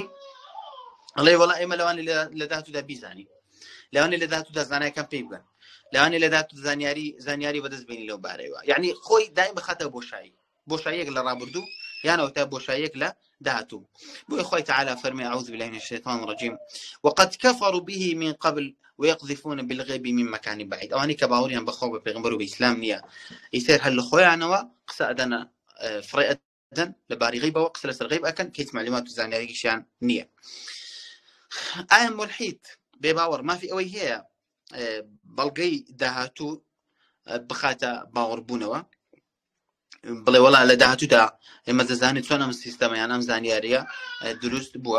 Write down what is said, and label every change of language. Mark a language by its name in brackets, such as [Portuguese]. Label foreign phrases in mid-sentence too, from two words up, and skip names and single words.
[Central Kurdish] ئەڵێ وەڵا ئێمە لەوانێ لە داهاتوودا بیزانین، لەوانێ لە داهاتوودا زانایەکان پێی بگەن، لەوانێ لە داهاتوو زانیاری بەدەست بێنی لەو بارەیەوە. یعنی خۆی دایم بخاتە بۆشایی، بۆشاییەک لە ڕابردوو یانەوە تا بۆشاییەک لە داهاتوو. بۆی خۆی تعالی فەرمێ [Arabic] أعوذ بالله من الشيطان الرجيم وقد كفروا به من قبل ويقذفون بالغيب من مكان بعيد. [Central Kurdish] ئەوانەی کە باوەڕیان بەخوا بە پێغەمبەر و بە ئیسلام نییە، ئیتر هەر لە خۆیانەوە قسە ئەدەنە، فڕێ ئەدەن لەباری غیبەوە، قسە لەسەر غیب ئەکەن کە هیچ معلومات و زانیاریکیشیان نییە. ئایا مولحید بێباوەڕ مافی ئەوەی هەیە بەڵگەی داهاتوو بخاتە باوەڕبوونەوە، بڵێ وەڵا لە داهاتوودا ئێمە دەزانێت چۆن ئەم سیستەمەیان ئەم زانیاریە دروست بووە.